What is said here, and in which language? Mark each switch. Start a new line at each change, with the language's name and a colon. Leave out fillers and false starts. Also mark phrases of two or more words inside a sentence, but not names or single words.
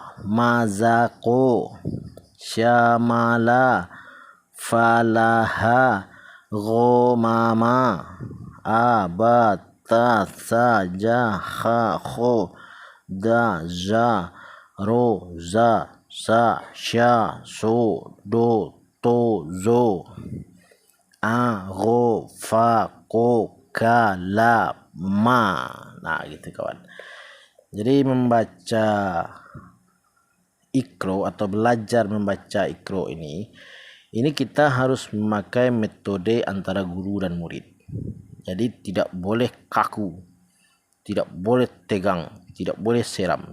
Indonesian: mazako, syamala, falaha, gomama, abata, saja, kho, da, za, ro, za, sa, sha, so, do, to, zo, a, ro, fa, ko, ka, la, ma. Nah gitu kawan. Jadi membaca Iqra atau belajar membaca Iqra ini kita harus memakai metode antara guru dan murid. Jadi tidak boleh kaku, tidak boleh tegang, tidak boleh seram.